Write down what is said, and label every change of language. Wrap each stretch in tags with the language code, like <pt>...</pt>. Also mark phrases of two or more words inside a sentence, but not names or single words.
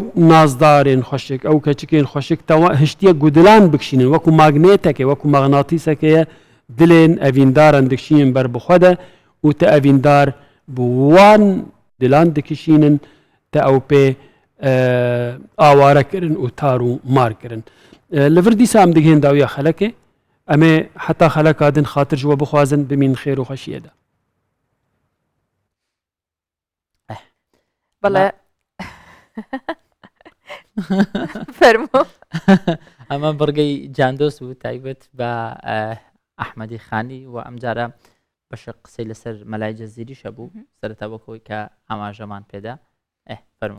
<ku>nazdarên xweşik ew keçikên xweşik te hiştiye gudilan bikişînin wekû magnêtekê wekû mexnatîsekê ye dilên evîndaran dikişînin ber bi xwe de û te evîndar bi wan dilan dikişînin te ew pê aware kirin û tar û mar kirin li vir dîsa em digihên dawiya xelekê em ê heta xeleka din xatir ji we bixwazin bimîn xêr û xweşiyê de</ku> <ckb>بەڵێ فەرموو ئەمە بڕگەی جاندۆست بوو تایبەت بە ئەحمەدی خانی و ئەم جارە بەشە قسەی لەسەر مەلای جەزیریشە بوو سەرەتا بۆکەوەی کە ئاماژەمان پێدا فەرموو</ckb>